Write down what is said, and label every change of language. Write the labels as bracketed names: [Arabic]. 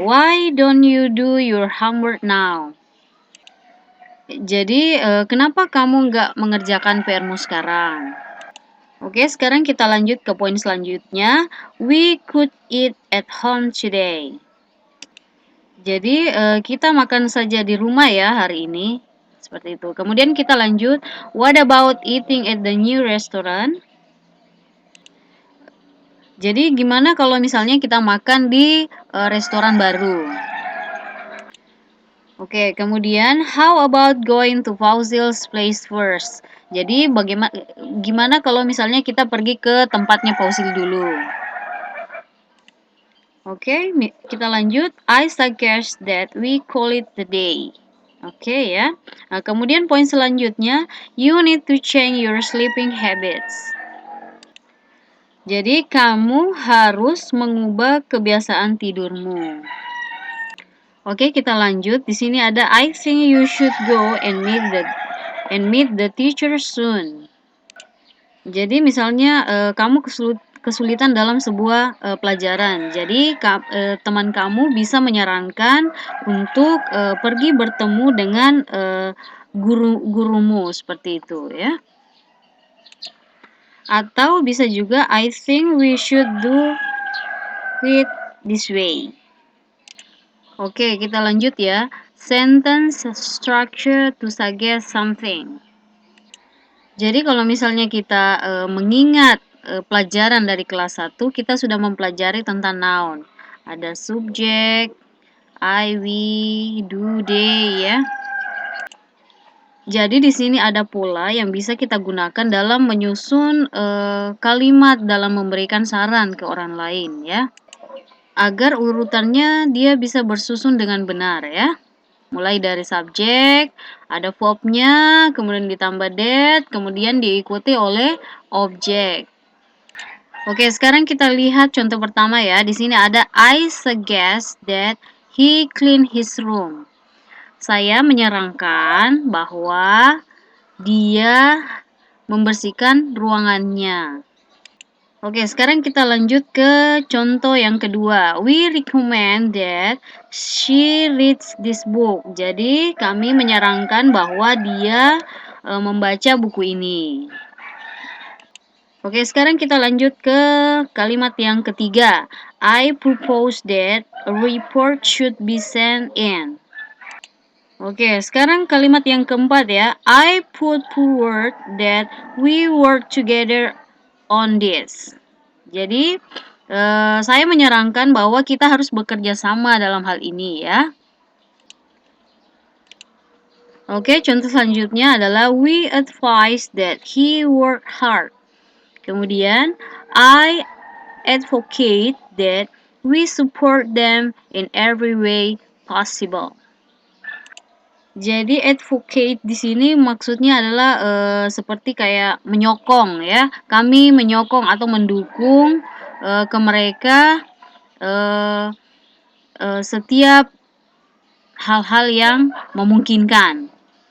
[English] Why don't you do your homework now? [Indonesian] Jadi kenapa kamu nggak mengerjakan PR-mu sekarang? Oke, sekarang kita lanjut ke poin selanjutnya. [English] We could eat at home today. [Indonesian] Jadi kita makan saja di rumah ya hari ini. Seperti itu. Kemudian kita lanjut. [English] What about eating at the new restaurant? [Indonesian] Jadi gimana kalau misalnya kita makan di restoran baru? Oke, kemudian [English] how about going to Fausil's place first? [Indonesian] Jadi gimana kalau misalnya kita pergi ke tempatnya Fausil dulu? Oke, kita lanjut. [English] I suggest that we call it the day. [Indonesian] Oke ya. Nah, kemudian poin selanjutnya, [English] you need to change your sleeping habits. [Indonesian] Jadi kamu harus mengubah kebiasaan tidurmu. Oke, kita lanjut. Di sini ada [English] I think you should go and meet the teacher soon. [Indonesian] Jadi misalnya kamu kesulitan dalam sebuah pelajaran. Jadi teman kamu bisa menyarankan untuk pergi bertemu dengan gurumu seperti itu ya. Atau bisa juga [English] I think we should do it this way. [Indonesian] Oke, kita lanjut ya. [English] Sentence structure to suggest something. [Indonesian] Jadi kalau misalnya kita mengingat pelajaran dari kelas 1, kita sudah mempelajari tentang noun. Ada subjek, I, we, do, they ya. Jadi di sini ada pola yang bisa kita gunakan dalam menyusun kalimat dalam memberikan saran ke orang lain ya. Agar urutannya dia bisa bersusun dengan benar ya. Mulai dari subjek, ada verbnya, kemudian ditambah that, kemudian diikuti oleh objek. Oke, sekarang kita lihat contoh pertama ya. Di sini ada [English] I suggest that he clean his room. [Indonesian] Saya menyarankan bahwa dia membersihkan ruangannya. Oke, sekarang kita lanjut ke contoh yang kedua. [English] We recommend that she reads this book. [Indonesian] Jadi, kami menyarankan bahwa dia membaca buku ini. Oke, sekarang kita lanjut ke kalimat yang ketiga. [English] I propose that a report should be sent in. [Indonesian] Oke, sekarang kalimat yang keempat ya. [English] I put forward that we work together on this. [Indonesian] Jadi saya menyarankan bahwa kita harus bekerja sama dalam hal ini ya. Oke, contoh selanjutnya adalah [English] we advise that he work hard. [Indonesian] Kemudian, [English] I advocate that we support them in every way possible. [Indonesian] Jadi advocate di sini maksudnya adalah seperti kayak menyokong ya. Kami menyokong atau mendukung ke mereka eh, setiap hal-hal yang memungkinkan.